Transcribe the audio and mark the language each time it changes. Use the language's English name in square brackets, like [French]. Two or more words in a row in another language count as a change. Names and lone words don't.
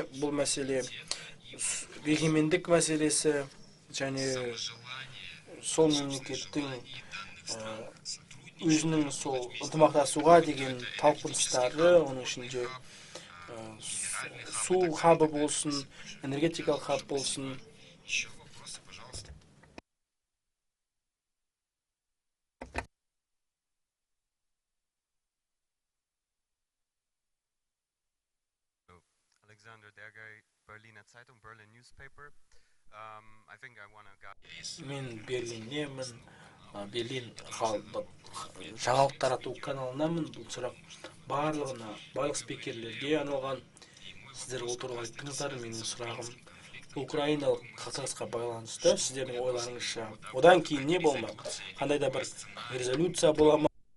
[Kazakh] Бұл мәселе егемендік мәселесі және сол мемлекеттің өзінің сол ынтымақтасуға деген талпыныстары, оның ішінде су хабы болсын, энергетикалық хаб болсын. [English] Alexander Dergay, Berliner Zeitung, Berlin newspaper. I think I want to [Kazakh] Мен Берлиннемін, Берлин жаңалық тарату каналынамын. Бұл сұрақ барлық спикерлерге арналған. Сіздер ол туралы айттыңыздар. Менің сұрағым украиналық қақтығысқа байланысты. Сіздердің ойларыңызша одан кейін не болмақ? Қандай да бір резолюция бола ма?